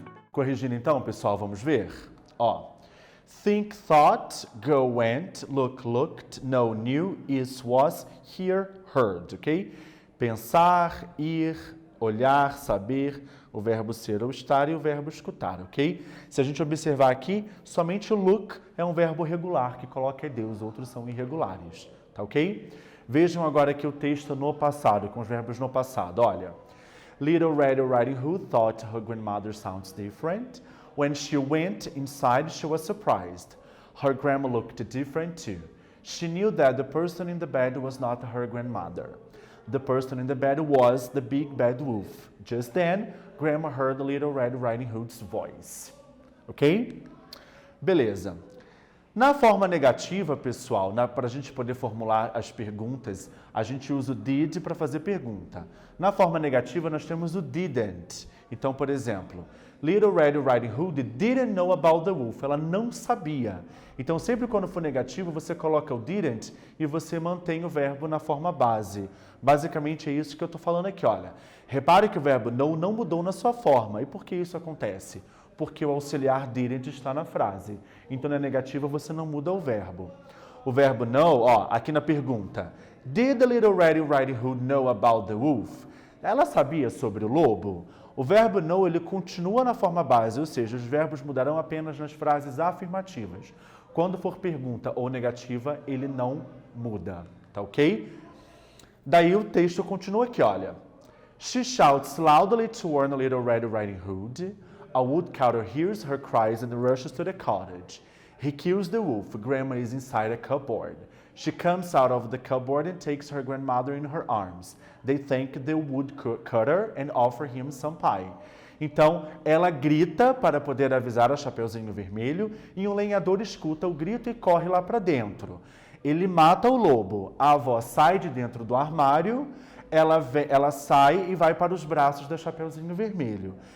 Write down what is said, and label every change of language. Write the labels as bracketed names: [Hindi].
[Portuguese] Corrigindo então, pessoal, vamos ver? Ó, [English] Think, thought, go, went, look, looked, know, knew, is, was, hear, heard, ok? [Portuguese] Pensar, ir, olhar, saber, o verbo ser ou estar e o verbo escutar, ok? Se a gente observar aqui, somente o look é um verbo regular que coloca ED, os outros são irregulares, tá ok? Vejam agora aqui o texto no passado, com os verbos no passado, olha. [English] Little Red Riding Hood thought her grandmother sounds different. When she went inside, she was surprised. Her grandma looked different too. She knew that the person in the bed was not her grandmother. The person in the bed was the big bad wolf. Just then, Grandma heard Little Red Riding Hood's voice. [Portuguese] Ok? Beleza. Na forma negativa, pessoal, para a gente poder formular as perguntas, a gente usa o did para fazer pergunta. Na forma negativa, nós temos o didn't. Então, por exemplo, [English] Little Red Riding Hood didn't know about the wolf. [Portuguese] Ela não sabia. Então, sempre quando for negativo, você coloca o didn't e você mantém o verbo na forma base. Basicamente, é isso que eu estou falando aqui, olha. Repare que o verbo know não mudou na sua forma. E por que isso acontece? Porque o auxiliar didn't está na frase. Então, na negativa, você não muda o verbo. O verbo know, ó, aqui na pergunta. [English] Did the Little Red Riding Hood know about the wolf? [Portuguese] Ela sabia sobre o lobo? O verbo know, ele continua na forma base, ou seja, os verbos mudarão apenas nas frases afirmativas. Quando for pergunta ou negativa, ele não muda, tá ok? Daí o texto continua aqui, olha. [English] She shouts loudly to warn the Little Red Riding Hood. A woodcutter hears her cries and rushes to the cottage. He kills the wolf. Grandma is inside a cupboard. She comes out of the cupboard and takes her grandmother in her arms. They thank the woodcutter and offer him some pie. [Portuguese] Então, ela grita para poder avisar a Chapeuzinho Vermelho e um lenhador escuta o grito e corre lá para dentro. Ele mata o lobo. A avó sai de dentro do armário, ela sai e vai para os braços da Chapeuzinho Vermelho.